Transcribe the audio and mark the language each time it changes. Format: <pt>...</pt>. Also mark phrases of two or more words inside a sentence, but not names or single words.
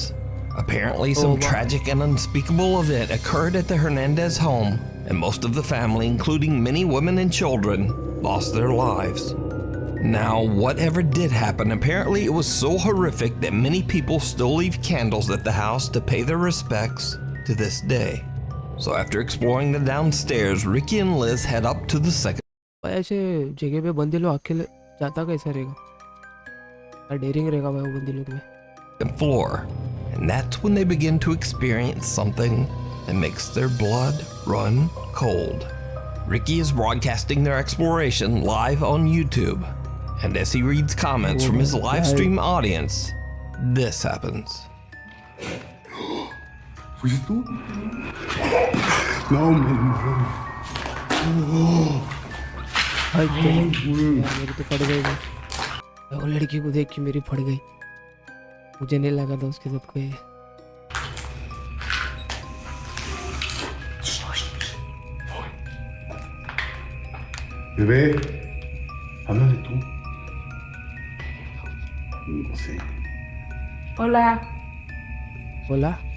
<en>Apparently, some tragic and unspeakable event occurred at the Hernandez home, and most of the family, including many women and children, lost their lives. Now, whatever did happen, apparently it was so horrific that many people still leave candles at the house to pay their respects to this day. So after exploring the downstairs, Ricky and Liz head up to the second</en> <hi>ऐसे जगह पे बंदे लोग अकेले जाता कैसा रहेगा? डेयरिंग रहेगा भाई वो बंदे लोग में।</hi> <en>floor. And that's when they begin to experience something that makes their blood run cold. Ricky is broadcasting their exploration live on YouTube. And as he reads comments from his live stream audience, this happens.</en> <es>¿Fuiste tú? No, man.</es> <hi>मेरी तो फट गई। वो लड़की को देख के मेरी फट गई। मुझे नहीं लगा था उसके साथ कोई।</hi> <es>Bebé, háblale tú. No sé. Hola.</es> <hi>बोला</hi>